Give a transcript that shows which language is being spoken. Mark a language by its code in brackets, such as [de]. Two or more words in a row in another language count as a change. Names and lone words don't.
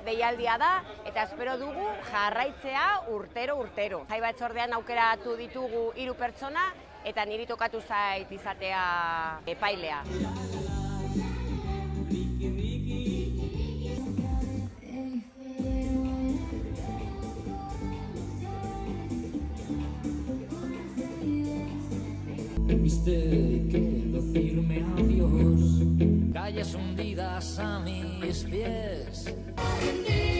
[eu] ekitaldia da, eta espero dugu jarraitzea urtero. Jai batzordean aukeratu ditugu 3 pertsona, eta niri tokatu zait izatea epailea. [es] Viste que decirme adiós, calles hundidas a mis pies.